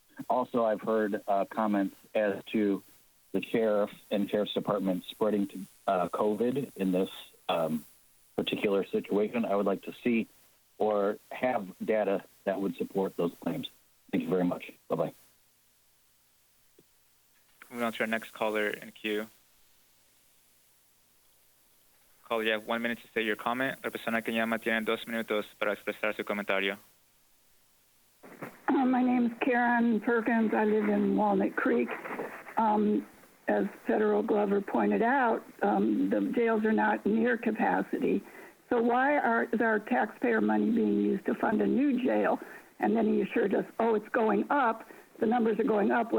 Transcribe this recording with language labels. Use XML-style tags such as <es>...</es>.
<en>Also, I've heard comments as to the sheriff and Sheriff's Department spreading to COVID in this particular situation. I would like to see or have data that would support those claims. Thank you very much. Bye-bye. Moving on to our next caller in queue. Caller, you have 1 minute to say your comment.</en> <es>La persona que llama tiene 2 minutos para expresar su comentario.</es> <en>My name is Karen Perkins. I live in Walnut Creek. As Federal Glover pointed out, the jails are not near capacity. So why is our taxpayer money being used to fund a new jail? And then he assured us, oh, it's going up. The numbers are going up.</en>